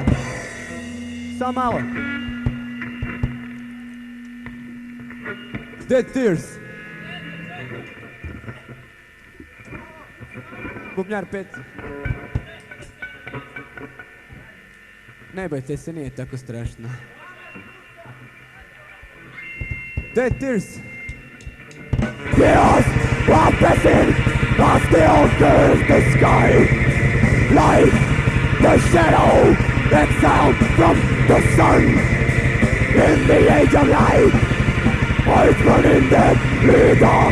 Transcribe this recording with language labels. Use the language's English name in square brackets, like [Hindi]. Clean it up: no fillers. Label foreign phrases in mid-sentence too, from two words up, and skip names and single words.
[Croatian] Samo malo. Dead Tears. Bubnjar 5. Ne bojte se, nije tako strašno. Dead Tears. [English] Tears are passing, but still curse the sky. Like the shadow that sound from the sun. In the age of light, it's running deadly dark.